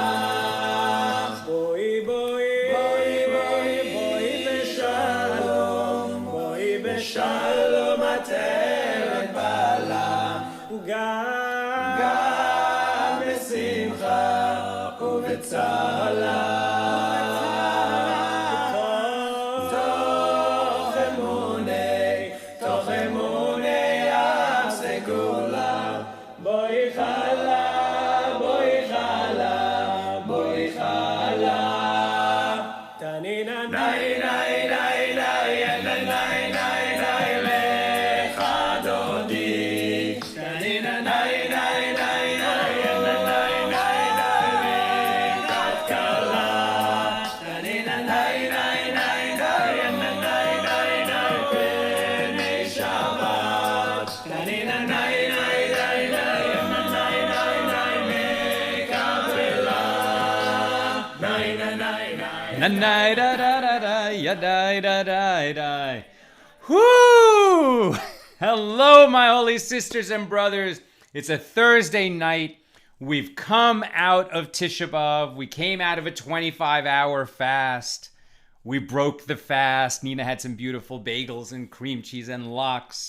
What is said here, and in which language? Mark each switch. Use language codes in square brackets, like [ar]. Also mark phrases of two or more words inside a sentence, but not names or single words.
[he] בואי בשלום עטרת בעלה, גם בשמחה ובצהלה, תוך אמוני הסגולה. בואי חלה, בואי חלה, תנינה נאי נאי נאי נאי נאי נאי נאי לך דודי, תנינה נאי נאי נאי נאי נאי נאי לקראת כלה, תנינה נאי נאי נאי נאי נאי נאי פני שבת, תנינה נאי נאי נאי נאי נאי מקבלה, נאי נאי נאי Da da da da ya da da da da. Whoo! [en] Hello, my holy sisters and brothers. It's a Thursday night. We've come out of Tisha B'Av. We came out of a 25-hour fast. We broke the fast. Nina had some beautiful bagels and cream cheese and lox.